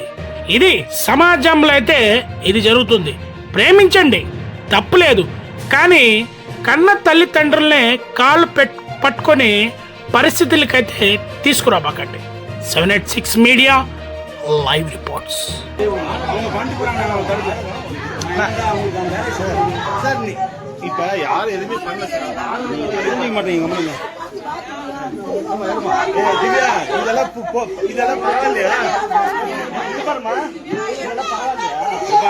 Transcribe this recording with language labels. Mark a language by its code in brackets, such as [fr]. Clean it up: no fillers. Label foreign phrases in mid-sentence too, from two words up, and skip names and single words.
[te] ఇది సమాజంలో అయితే ఇది జరుగుతుంది. ప్రేమించండి, తప్పులేదు, కానీ కన్న తల్లిదండ్రులనే కాళ్ళు పట్టుకొని పరిస్థితులకైతే తీసుకురాబాకండి. 786 మీడియా లైవ్ రిపోర్ట్స్. [ta] இப்ப யாரும் எதுவுமே பண்ணல சார், மாட்டீங்க. திவ்யா, இதெல்லாம் பரவாயில்லையா? பாருமா, இதெல்லாம் பரவாயில்லையா?